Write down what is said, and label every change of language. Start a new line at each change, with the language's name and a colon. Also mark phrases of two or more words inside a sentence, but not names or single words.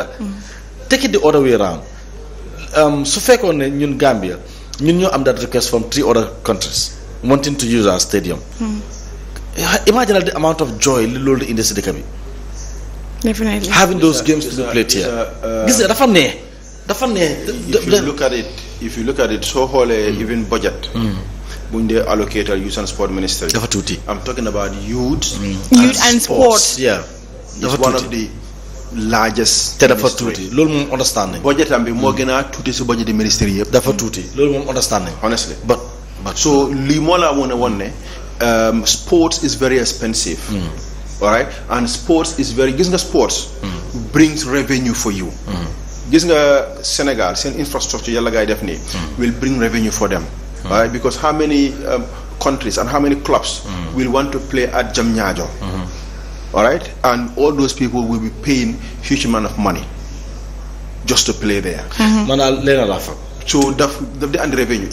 English: Take it the other way around. So far on in Gambia, you am that request from 3 other countries wanting to use our stadium. Imagine the amount of joy in the city. Definitely. Having those games to be played here. If you look at it, so whole even budget.
Wolof: buñ dee
English: allocated youth and sport ministry.
Wolof: dafa tuuti.
English: I'm talking about youth. Youth and sports. Yeah. It's one of the largest.
Wolof: te dafa tuuti loolu moom understanding. budget am bi moo gën a tuuti si budget di ministry yëpp. dafa tuuti loolu moom understanding.
English: honestly. but
Wolof: so lii moo la woon ne
English: sports is very expensive. all right, and sports is very
Wolof: gis nga
English: sports. brings revenue for you.
Wolof: gis nga Sénégal seen infrastructure yàlla gaay def nii.
English: will bring revenue for them. all right, because how many countries and how many clubs will want to play at Jamñaajo. All right, and all those people will be paying huge amount of money just to play there. So the revenue.